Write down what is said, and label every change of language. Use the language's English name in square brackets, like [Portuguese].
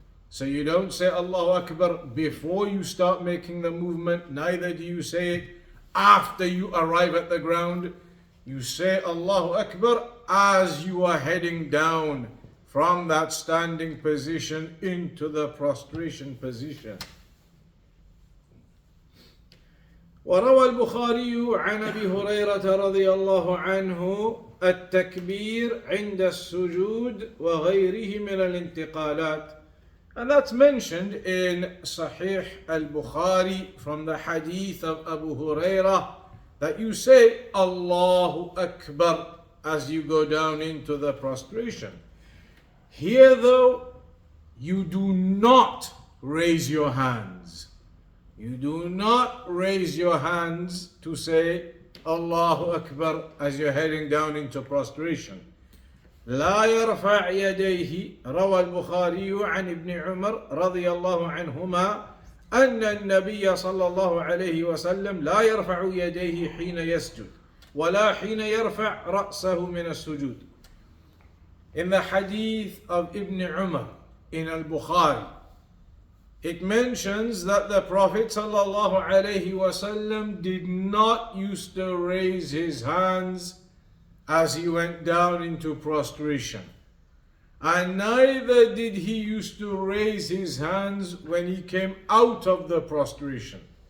[English] So you don't say Allahu Akbar before you start making the movement, neither do you say it after you arrive at the ground. You say Allahu Akbar as you are heading down from that standing position into the prostration position. [Arabic] وروى البخاري عن أبي هريرة رضي الله عنه التكبير عند السجود وغيره من الانتقالات. [English] And that's mentioned in Sahih al-Bukhari from the hadith of Abu Hurairah, that you say Allahu Akbar as you go down into the prostration. Here though, you do not raise your hands. You do not raise your hands to say Allahu Akbar as you're heading down into prostration. [Arabic] لا يرفع يديه. روى البخاري عن ابن عمر رضي الله عنهما أن النبي صلى الله عليه وسلم لا يرفع يديه حين يسجد ولا حين يرفع رأسه من السجود. [English] In the hadith of Ibn Umar in al-Bukhari, it mentions that the Prophet sallallahu alaihi wasallam did not used to raise his hands as he went down into prostration, and neither did he used to raise his hands when he came out of the prostration.